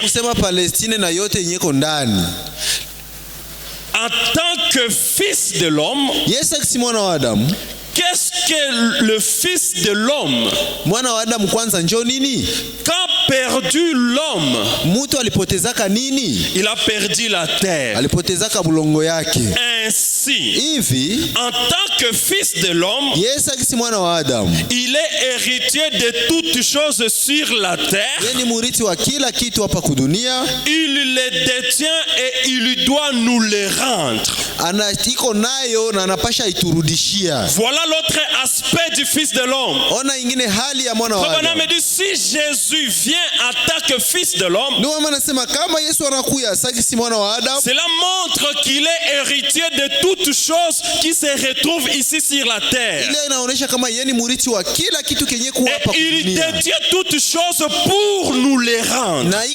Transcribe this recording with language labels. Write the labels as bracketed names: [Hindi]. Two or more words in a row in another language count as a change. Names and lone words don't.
[Swahili] Kusema Palestine na yote yenye iko ndani. [French] En tant que fils de l'homme, [Swahili] Yesu akisi mwana wa Adamu, [French] qu'est-ce que le fils de l'homme? [Swahili] Mwana wa Adamu kwanza njoo nini? [French] Quand perdu l'homme, [Swahili] mtu alipotezaka nini? [French] Il a perdu la terre. [Swahili] Alipotezaka bulongo yake. [French] Ainsi, [Swahili] hivi [French] en tant que fils de l'homme, [Swahili] Yesu akisi mwana wa Adamu, [French] il est héritier de toutes choses sur la terre. [Swahili] Yeye ni murithi wa kila kitu hapa kudunia. [French] Il les détient et il doit nous les rendre. [Swahili] iko nayo na anapasha iturudishia. [French] Voilà l'autre aspect du Fils de l'homme. [Swahili] Ona ingine hali ya mwana wa Adamu. [French] Dit, si Jésus vient en tant que Fils de l'homme, cela montre qu'il est héritier de toutes choses qui se retrouvent ici sur la terre. Et il détient toutes choses pour nous les rendre.